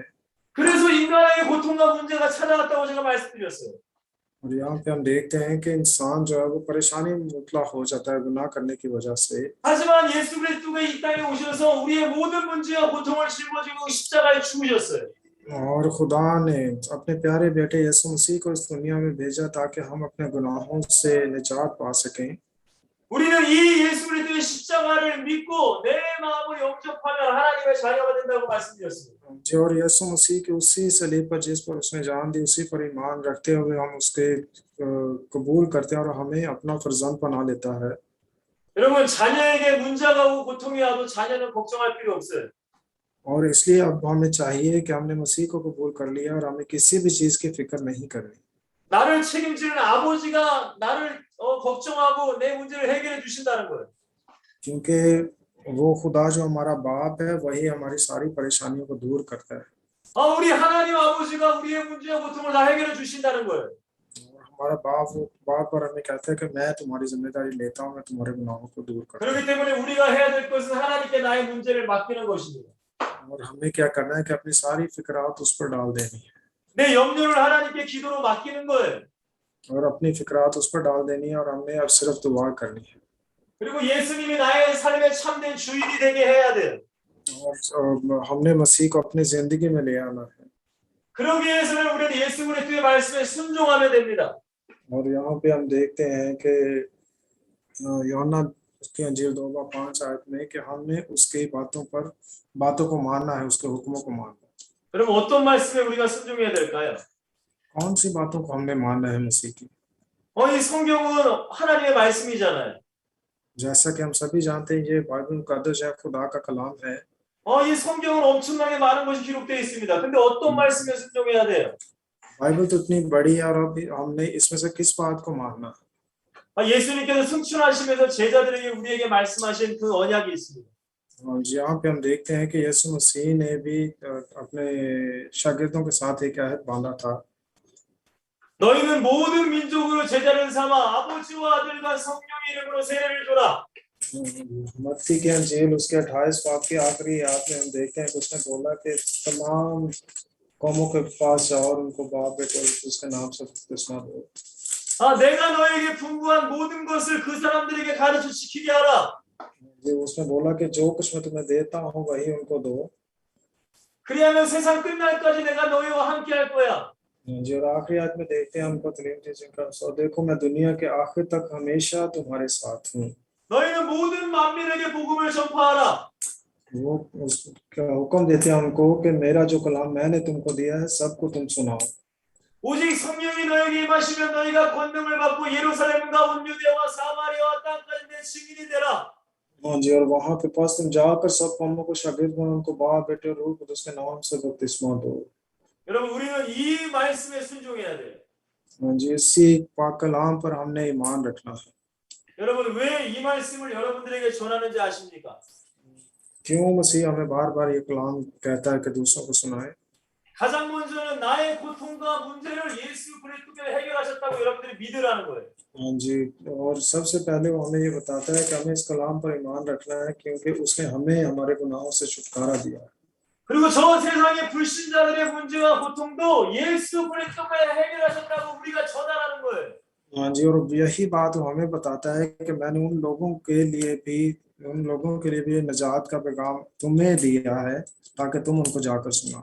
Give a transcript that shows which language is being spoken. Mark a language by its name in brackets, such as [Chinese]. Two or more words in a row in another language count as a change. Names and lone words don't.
[Korean] 그래서 인간에게 고통과 문제가 찾아왔다고 제가 말씀드렸어요. [Urdu] اور یہاں پہ ہم دیکھتے ہیں کہ انسان جو ہے وہ پریشانی میں مبتلا ہو جاتا ہے گناہ کرنے کی وجہ سے. [Korean] 하지만 예수 그리스도가 이 땅에 오셔서 우리의 모든 문제와 고통을 짊어지고 십자가에 죽으셨어요. [Urdu] اور خدا نے اپنے پیارے بیٹے یسوع مسیح کو اس دنیا میں بھیجا تاکہ ہم اپنے گناہوں سے نجات پا سکیں. [Korean] 우리는 이 예수 그리스도의 십자가를 믿고 내 마음을 영접하면 하나님의 자녀가 된다고 말씀드렸습니다. [Urdu] جو اور یسوع مسیح کے اسی صلیب پر جس پر اس نے جان دی، اسی پر ایمان رکھتے ہوئے ہم اس کے قبول کرتے ہیں اور ہمیں اپنا فرزند بنا لیتا ہے. [Korean] 여러분 자녀에게 문제가 오고 고통이 와도 자녀는 걱정할 필요 없어요. [Urdu] اور اس لیے اب ہمیں چاہیے کہ ہم نے مسیح کو قبول کر لیا اور ہمیں کسی بھی چیز کی فکر نہیں کرنی. [Korean] 나를 책임지는 아버지가 나를 걱정하고 내 문제를 해결해 주신다는 거예요. [Urdu] کیونکہ وہ خدا جو ہمارا باپ ہے وہی ہماری ساری پریشانیوں کو دور کرتا ہے. [Korean] 우리 하나님 아버지가 우리의 문제와 고통을 다 해결해 주신다는 거예요. [Urdu] اور ہمارا باپ اور ہمیں کہتا ہے کہ میں تمہاری ذمہ داری لیتا ہوں، میں تمہارے گناہوں کو دور کرتا [Korean] 그렇기 때문에 우리가 해야 될 것은 하나님께 나의 문제를 맡기는 것입니다. [Urdu] ہوں. اور ہمیں کیا کرنا ہے کہ اپنی ساری فکرات اس پر ڈال دینی ہے, [Korean] 내 염려를 하나님께 기도로 맡기는 거예요. [Urdu] اور اپنی فکرات اس پر ڈال دینی ہے، اور ہمیں اب صرف دعا کرنی ہے. [Korean] 그리고 예수님이 나의 삶의 참된 주인이 되게 해야 돼요. [Urdu] اور ہم نے مسیح کو اپنی زندگی میں لے آنا ہے. [Korean] 그러기 위해서는 우리는 예수 그리스도의 말씀에 순종하면 됩니다. [Urdu] اور یہاں پہ ہم دیکھتے ہیں کہ یوحنا اس کی انجیل 2:5 میں کہ ہم نے اس کی باتوں کو ماننا ہے، اس کے حکموں کو ماننا ہے. [Korean] 그럼 어떤 말씀에 우리가 순종해야 될까요? [Urdu] کون سی باتوں کو ہم نے ماننا ہے مسیح کی? [Korean] 이 성경은 하나님의 말씀이잖아요. [Urdu] جیسا کہ ہم سبھی جانتے ہیں یہ بائبل مقدس ہے، خدا کا کلام ہے. [Korean] 이 성경은 엄청나게 많은 것이 기록되어 있습니다. 근데 어떤 말씀에 순종해야 돼요? [Urdu] بائبل تو اتنی بڑی ہے، اور ابھی ہم نے اس میں سے کس بات کو ماننا? [Korean] 예수님께서 승천하시면서 제자들에게 우리에게 말씀하신 그 언약이 있습니다. [Urdu] اور یہاں پہ ہم دیکھتے ہیں کہ یسوع مسیح نے بھی اپنے شاگردوں کے ساتھ ایک عہد باندھا تھا. [Korean] 너희는 모든 민족으로 제자를 삼아 아버지와 아들과 성령의 이름으로 세례를 줘라. [Urdu] متی کے انجیل اس کے 28 باب کی آخری آیت میں ہم دیکھتے ہیں کہ اس نے بولا کہ تمام قوموں کے پاس جاؤ اور ان کو باپ بیٹے اس کے نام سے بپتسمہ دو. [Korean] 내가 너에게 분부한 모든 것을 그 사람들에게 가르쳐 지키게 하라. [Urdu] اس نے بولا کہ جو کچھ میں تمہیں دیتا ہوں وہی ان کو دو. [Korean] 그리하면 세상 끝날까지 내가 너희와 함께 할 거야. [Urdu] جی، اور آخری آیت میں دیکھتے ہیں ہم کو تعلیم تھی جن کا سو دیکھو میں دنیا کے آخر تک ہمیشہ تمہارے ساتھ ہوں. [Korean] 너희는 모든 만민에게 복음을 전파하라. [Urdu] وہ اس کا حکم دیتے ہیں ہم کو کہ میرا جو کلام میں نے تم کو دیا ہے سب کو تم سناؤ. [Korean] 오직 성령이 너에게 임하시면 너희가 권능을 받고 예루살렘과 온 유대와 사마리아와 땅까지 내 증인이 되라. [Urdu] جی، اور وہاں پہ پاس تم جا کر سب قوموں کو شاگرد بنو، ان کو باپ بیٹے روح قدوس کے نام سے بپتسمہ دو. [Korean] 여러분 우리는 이 말씀에 순종해야 돼요. [Urdu] جی، اسی پاک کلام پر ہم نے ایمان رکھنا ہے. [Korean] 여러분 왜 이 말씀을 여러분들에게 전하는지 아십니까? [Urdu] کیوں مسیح ہمیں بار بار یہ کلام کہتا ہے کہ دوسروں کو سنائے? [Korean] 가장 먼저는 나의 고통과 문제를 예수 그리스도께서 해결하셨다고 여러분들이 믿으라는 거예요. [Urdu] جی، اور سب سے پہلے وہ ہمیں یہ بتاتا ہے کہ ہمیں اس کلام پر ایمان رکھنا ہے کیونکہ اس نے ہمیں ہمارے گناہوں سے چھٹکارا دیا ہے. [Korean] 그리고 저 세상의 불신자들의 문제와 고통도 예수 그리스도께서 해결하셨다고 우리가 전하라는 거예요. [Urdu] ہاں جی، اور یہی بات وہ ہمیں بتاتا ہے کہ میں نے ان لوگوں کے لیے بھی نجات کا پیغام تمہیں دیا ہے تاکہ تم ان کو جا کر سناؤ.